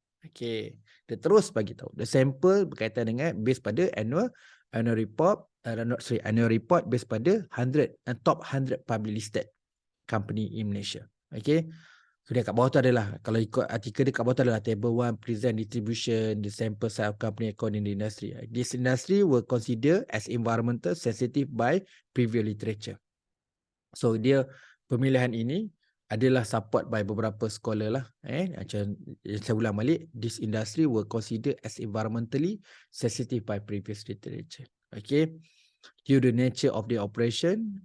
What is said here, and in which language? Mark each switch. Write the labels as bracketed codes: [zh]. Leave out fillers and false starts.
[en] Okay, [ms] dia terus bagi tahu. [en] The sample berkaitan dengan based pada annual report, annual report based pada 100 top 100 publicly listed company in Malaysia. Okay. [ms] Kemudian kat bawah tu adalah, kalau ikut artikel dia kat bawah tu adalah table 1, [en] present distribution, the sample size of company according to the industry. This industry were considered as environmental sensitive by previous literature. [ms] So dia pemilihan ini adalah support by beberapa scholar lah. Macam saya ulang balik, [en] this industry were considered as environmentally sensitive by previous literature. Okay. Due to the nature of the operation.